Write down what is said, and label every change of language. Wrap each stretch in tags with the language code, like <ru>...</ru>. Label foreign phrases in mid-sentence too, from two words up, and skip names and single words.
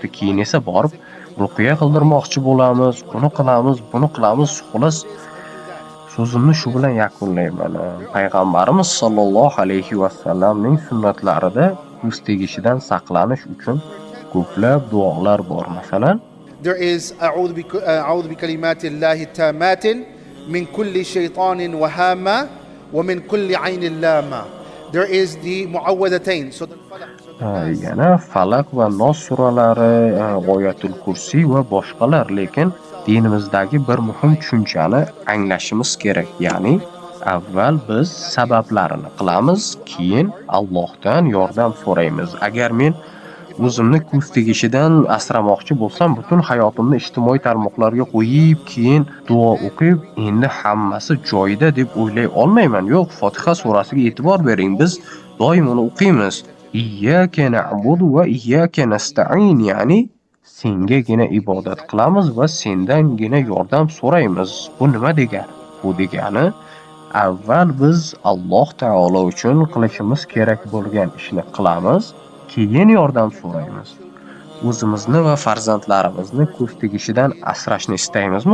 <uz>Keyin esa borib ruqiya qildirmoqchi bo'lamiz, buni qilamiz. Xullas, so'zimni shu bilan yakunlayman. Payg'ambarimiz sollallohu alayhi vasallamning sunnatlarida ko'z tegishidan saqlanish uchun ko'plab duolar bor. Masalan,</uz> <en>There is</en> <ar>أعوذ بكلمات الله التامات من كل شيطان وهامة ومن كل عين لامة.</ar> <en>There is the muawwadatayn.</en> <uz>yana Falaq va Nos suralari, G'oyatul Kursi va boshqalar, lekin dinimizdagi bir muhim tushunchani anglashimiz kerak. Ya'ni avval biz sabablarini qilamiz, keyin Allohdan yordam so'raymiz. Agar men o'zimni ko'z tegishidan asramoqchi bo'lsam, butun hayotimni ijtimoiy tarmoqlarga qo'yib, keyin duo o'qib, endi hammasi joyida deb o'ylay olmayman. Yo'q, Fotiha surasiga e'tibor bering. Biz doim uni o'qiymiz.</uz> <ar>إياك نعبد وإياك نستعين,</ar> <uz>ya'ni sengagina ibodat qilamiz va sendangina yordam so'raymiz. Bu nima degani? Bu degani, avval biz Alloh taolo uchun qilishimiz kerak bo'lgan ishni qilamiz, keyin yordam so'raymiz. O'zimizni va farzandlarimizni ko'z tegishidan asrashni istaymizmi?</uz>